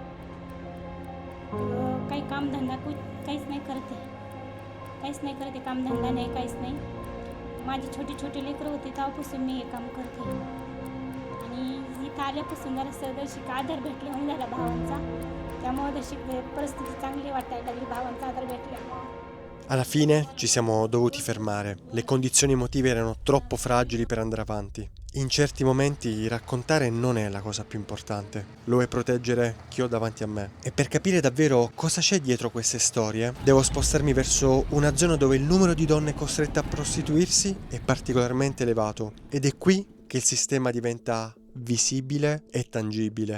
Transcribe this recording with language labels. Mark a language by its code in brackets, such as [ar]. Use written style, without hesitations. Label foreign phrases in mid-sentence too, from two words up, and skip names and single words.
[mr] काही कामधंदा काहीच नाही करते, कामधंदा नाही, काहीच नाही. माझी छोटी लेकरं होती तेव्हापासून मी हे काम करते आणि इथं आल्यापासून जरा आधार भेटल्यामुळे झाला भावांचा. त्यामुळे परिस्थिती चांगली वाटायला लागली भावांचा आधार भेटल्यामुळे. [it] Alla fine ci siamo dovuti fermare, le condizioni emotive erano troppo fragili per andare avanti. In certi momenti raccontare non è la cosa più importante, lo è proteggere chi ho davanti a me. E per capire davvero cosa c'è dietro queste storie, devo spostarmi verso una zona dove il numero di donne costrette a prostituirsi è particolarmente elevato ed è qui che il sistema diventa visibile e tangibile.